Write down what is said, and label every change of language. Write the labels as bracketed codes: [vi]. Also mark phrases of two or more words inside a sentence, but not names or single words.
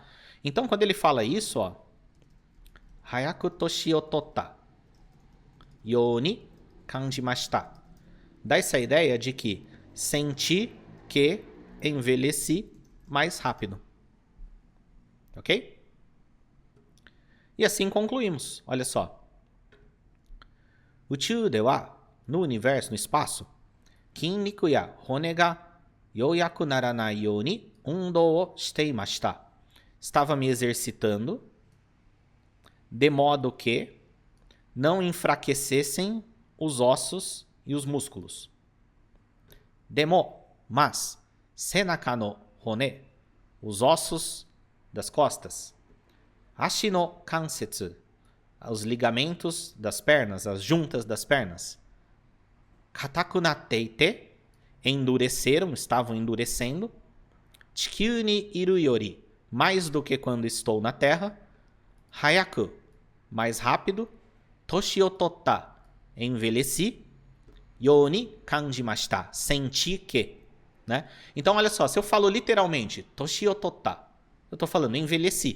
[pt] Então, quando ele fala isso, ó, [ja] 早く年を取ったように感じました, [pt] dá essa ideia de que senti que envelheci mais rápido. Ok? E assim concluímos. Olha só. [ja] 宇宙では, [pt] no universo, no espaço, [ja] 筋肉や骨が弱くならないように運動をしていました. [pt] Estava me exercitando de modo que não enfraquecessem os ossos e os músculos. Demo, mas, [ja] 背中の骨, [pt] os ossos das costas. [ja] 足の関節, [pt] os ligamentos das pernas, as juntas das pernas. [ja] 硬くなっていて, [pt] endureceram, estavam endurecendo. [ja] 地球にいるより, [pt] mais do que quando estou na terra. Hayaku, mais rápido. [ja] 年を取った, envelheci. ように感じました, [pt] senti que. Né? Então, olha só, se eu falo literalmente [ja] 年を取った, [pt] eu estou falando envelheci.